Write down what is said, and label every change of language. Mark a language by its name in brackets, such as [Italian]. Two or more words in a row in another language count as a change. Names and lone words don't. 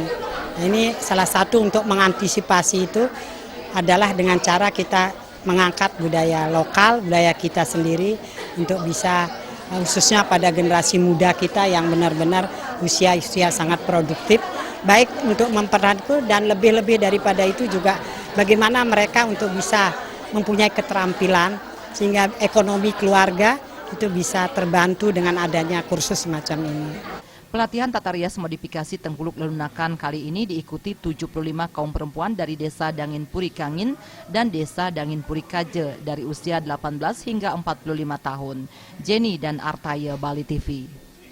[Indonesian] Ini salah satu untuk mengantisipasi itu adalah dengan cara kita mengangkat budaya lokal, budaya kita sendiri untuk bisa khususnya pada generasi muda kita yang benar-benar usia sangat produktif, baik untuk memperhatikan dan lebih-lebih daripada itu juga bagaimana mereka untuk bisa mempunyai keterampilan sehingga ekonomi keluarga itu bisa terbantu dengan adanya kursus semacam ini. Pelatihan tata rias modifikasi Tengkuluk Lelunakan kali ini diikuti 75 kaum perempuan dari Desa Dangin Puri Kangin dan Desa Dangin Puri Kaje dari usia 18 hingga 45 tahun. Jenny dan Artaya, Bali TV.